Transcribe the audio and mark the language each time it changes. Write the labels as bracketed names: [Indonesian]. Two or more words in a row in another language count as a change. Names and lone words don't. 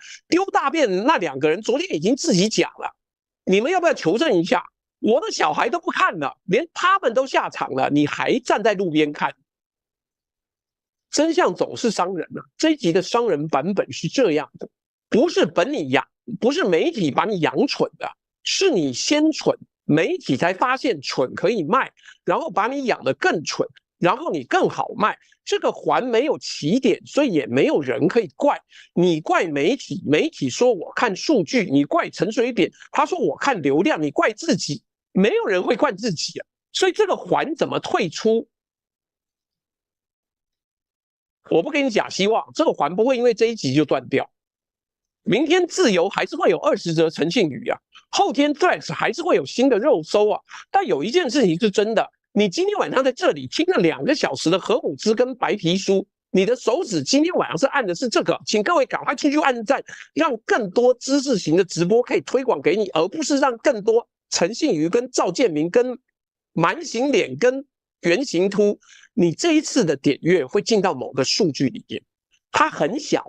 [Chinese] 丟大便那2個人昨天已經自己講了，你們要不要求證一下？我的小孩都不看了，連他們都下場了，你還站在路邊看？真相總是傷人啊！這一集的傷人版本是這樣的，不是媒體把你養蠢的，是你先蠢， 媒體才發現蠢可以賣，然後把你養得更蠢，然後你更好賣。這個環沒有起點，所以也沒有人可以怪。你怪媒體，媒體說我看數據；你怪陳水扁，他說我看流量；你怪自己，沒有人會怪自己啊。所以這個環怎麼退出？我不給你假希望，這個環不會因為這一集就斷掉。明天自由還是會有20則陳信宇啊，後天 Threads 還是會有新的肉搜啊。但有一件事情是真的，你今天晚上在這裡聽了2個小時的河姆茲跟白皮書，你的手指今天晚上是按的是這個，請各位趕快出去按讚，讓更多知識型的直播可以推廣給你，而不是讓更多陳信宇跟趙建明跟蠻形臉跟圓形禿，你這一次的點閱會進到某個數據裡面，它很小。